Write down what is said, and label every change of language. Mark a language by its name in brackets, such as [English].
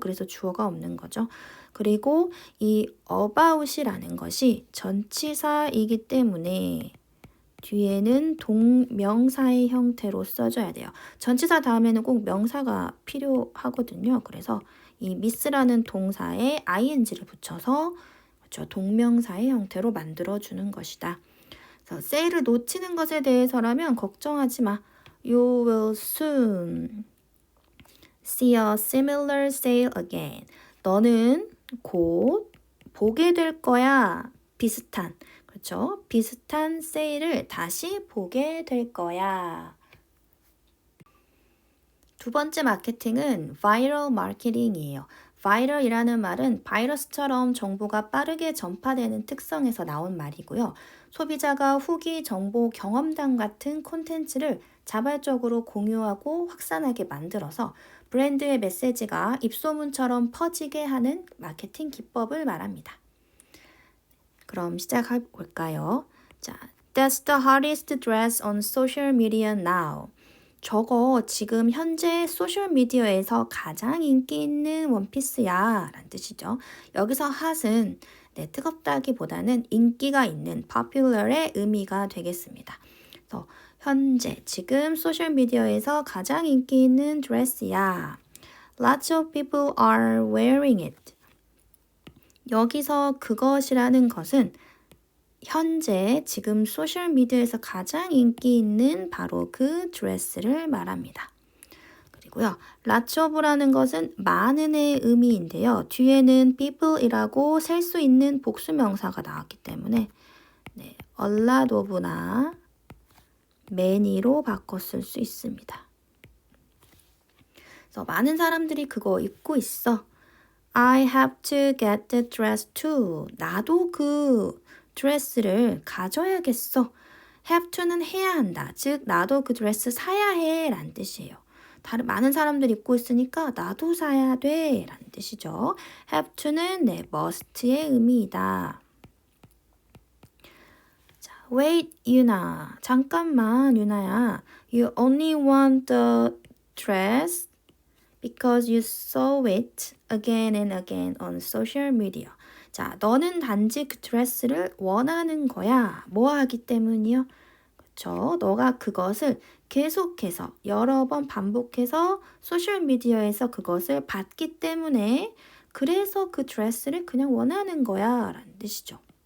[Korean] 그래서 주어가 없는 거죠. 그리고 이 about이라는 것이 전치사이기 때문에 뒤에는 동명사의 형태로 써줘야 돼요. 전치사 다음에는 꼭 명사가 필요하거든요. 그래서 이 miss라는 동사에 ing를 붙여서 동명사의 형태로 만들어주는 것이다. 그래서 세일을 놓치는 것에 대해서라면 걱정하지 마. [English] You will soon see a similar sale again. [Korean] 너는 곧 보게 될 거야. 비슷한, 그렇죠? 비슷한 세일을 다시 보게 될 거야. 두 번째 마케팅은 viral marketing이에요. viral이라는 말은 바이러스처럼 정보가 빠르게 전파되는 특성에서 나온 말이고요. 소비자가 후기, 정보, 경험담 같은 콘텐츠를 자발적으로 공유하고 확산하게 만들어서 브랜드의 메시지가 입소문처럼 퍼지게 하는 마케팅 기법을 말합니다. 그럼 시작해 볼까요? [English] 자, That's the hottest dress on social media now. [Korean] 저거 지금 현재 소셜미디어에서 가장 인기 있는 원피스야 라는 뜻이죠. 여기서 hot은 뜨겁다기보다는 인기가 있는 popular의 의미가 되겠습니다. 그래서 현재 지금 소셜미디어에서 가장 인기 있는 드레스야. [English] Lots of people are wearing it. [Korean] 여기서 그것이라는 것은 현재 지금 소셜미디어에서 가장 인기 있는 바로 그 드레스를 말합니다. 그리고요, lots of라는 것은 많은의 의미인데요. 뒤에는 people이라고 셀 수 있는 복수명사가 나왔기 때문에 a lot of나 many로 바꿔 쓸 수 있습니다. 그래서 많은 사람들이 그거 입고 있어. [English] I have to get the dress too. [Korean] 나도 그 드레스를 가져야겠어. have to는 해야 한다. 즉 나도 그 드레스 사야 해 라는 뜻이에요. 다른 많은 사람들이 입고 있으니까 나도 사야 돼 라는 뜻이죠. have to는 네, must의 의미이다. 자, [English] wait, [Korean] 유나. 잠깐만, 유나야. [English] You only want the dress because you saw it again and again on social media. [Korean] 자, 너는 단지 그 드레스를 원하는 거야. 뭐 하기 때문이요? 그렇죠. 너가 그것을 계속해서 여러 번 반복해서 소셜미디어에서 그것을 봤기 때문에 그래서 그 드레스를 그냥 원하는 거야 라는 뜻이죠.